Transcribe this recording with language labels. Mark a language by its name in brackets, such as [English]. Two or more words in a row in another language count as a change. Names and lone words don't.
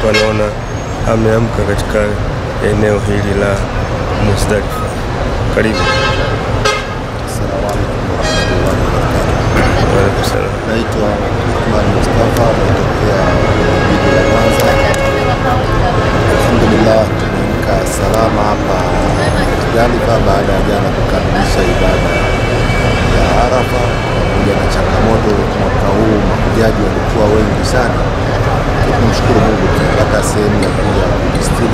[Swahili] Naona ameamka katika eneo hili la Muzdalifa. Karibu. [Arabic] السلام عليكم ورحمة الله وبركاته. [Swahili] Naitwa Ahmad Mustafa, natokea jiji la Mwanza. Alhamdulillah, tumeamka salama hapa Muzdalifa baada ya jana kukamilisha ibada ya Arafa. Pamoja na changamoto mwaka huu mahujaji walikuwa wengi sana, tunamshukuru Mungu tumepata sehemu ya kuja kujistiri.